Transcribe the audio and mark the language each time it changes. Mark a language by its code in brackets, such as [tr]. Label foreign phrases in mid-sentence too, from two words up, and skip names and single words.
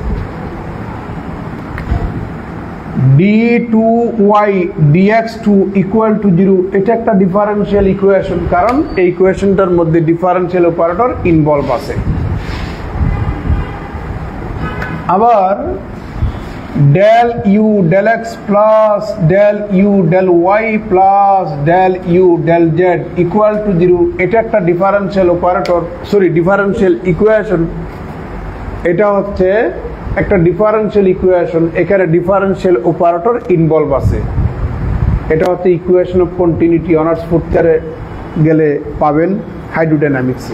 [bn] d2y dx2 [en] equal to [bn] 0, এটা একটা [en] differential equation, [bn] কারণ এই ইকুয়েশনটার মধ্যে [en] differential operator involve [bn] আছে। আবার [en] del u del x plus del u del y plus del u del z equal to [bn] 0, এটা একটা [en] differential operator, differential equation. [bn] এটা হচ্ছে একটা [en] differential equation, [bn] এখানে [en] differential operator involve [bn] আছে। এটা হচ্ছে [en] equation of continuity, honours fourth year [bn] গেলে পাবেন হাইড্রোডাইনামিক্সে।